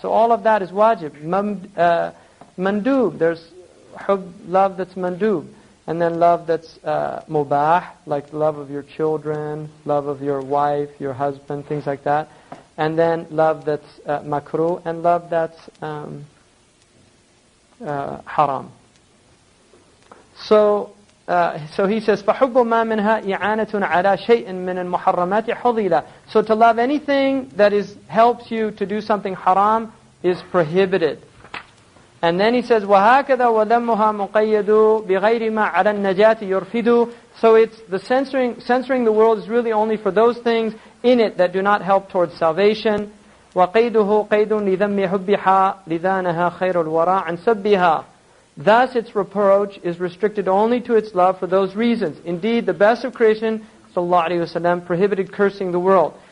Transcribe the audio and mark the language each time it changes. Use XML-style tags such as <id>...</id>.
<en>So all of that is wajib. Mandub, there's love that's mandub. And then love that's mubah, like love of your children, love of your wife, your husband, things like that. And then love that's makruh, and love that's haram. So he says,</en> <ar>فَحُبُّ مَا مِنْهَا إِعَانَةٌ عَلَى شَيْءٍ مِنَ الْمُحَرَّمَاتِ حُضِيلًا.</ar> <en>So to love anything that helps you to do something haram is prohibited. And then he says,</en> <ar>وَهَكَذَا وَذَمُّهَا مُقَيَّدُ بِغَيْرِ مَا عَلَى النَّجَاةِ يُرْفِدُ.</ar> <en>So it's the censoring the world is really only for those things in it that do not help towards salvation.</en> <ar>وَقَيْدُهُ قَيْدٌ لِذَمِّ حُبِّهَا لِذَانَهَا خَيْرُ الْوَرَىٰ عَنْ سَبِّهَا.</ar> <en>Thus its reproach is restricted only to its love for those reasons. Indeed, the best of creation, sallallahu alaihi wasallam, prohibited cursing the world.</en>